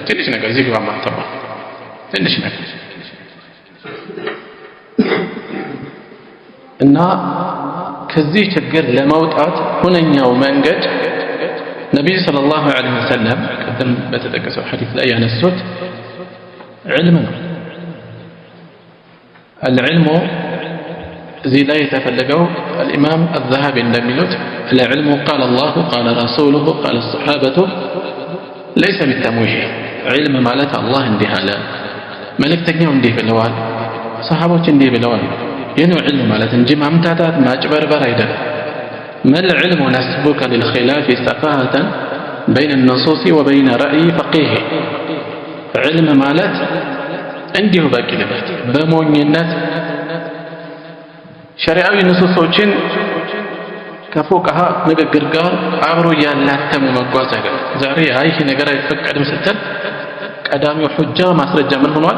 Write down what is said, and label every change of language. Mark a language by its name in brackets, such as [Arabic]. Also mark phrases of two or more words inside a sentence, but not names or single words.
[Amharic] ትንሽ ነገር እዚህ ግባ ማተማ ትንሽ ነገር እና ከዚህ ችግር ለመውጣት ሁነኛው መንገድ ነብዩ ሰለላሁ ዐለይሂ ወሰለም ቀደም በተጠቀሰው ሐዲስ ላይ ያነሱት ዒልም ነው። [Arabic] العلم [Amharic] እዚህ ላይ የተፈለገው [Arabic] الإمام الذهبي እንደሚሉት العلم قال الله قال رسوله قال الصحابة ليس بالتمويه. [Amharic] علم ማለት አላህ እንዲህ አለ መልእክተኛው እንዲህ ብለዋል ሰሃቦች እንዲህ ብለዋል ይህን علم ማለት እንጂ ማምታታት ማጭበርበር አይደለም። [Arabic] ما العلم نسبك للخلاف سفاهة بين النصوص وبين رأي فقيه. [Amharic] علم ማለት እንዲሁ በቂልበት በሞኝነት ሸሪዓዊ ንሱሶችን ከፉቃሃ ንግግር ጋር አብሮ ያላተሙ መጓዝ አይደለም። ዛሬ ይሄ ነገር አይፈቀድም ስትል ቀዳሚው ሁጃ ማስረጃ ምን ሆኗል?